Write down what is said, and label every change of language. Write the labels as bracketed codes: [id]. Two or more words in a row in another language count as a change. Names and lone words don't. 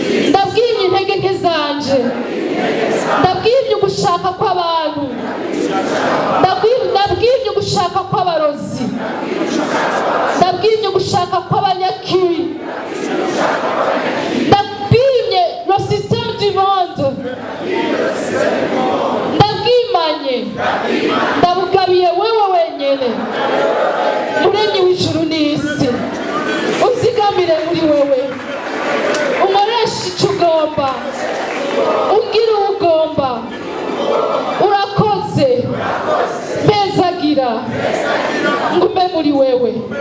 [rn] Ndabwimye intege nke zanje. Ndabwimye ugushaka kw'abantu. Ndabwi-, ndabwimye ugushaka kw'abarozi. Ndabwimye ugushaka kw'abanyakibi. [fr] Ndabwimye le système du monde. [rn] Ndabwimanye. Ndabugabiye wewe wenyene. Muremyi w'ijuru n'isi. Uzigamire muri wewe. Unkoreshe ico ugomba. Ungire uwo ugomba. Urakoze. Mpezagira. Ngume muri wewe.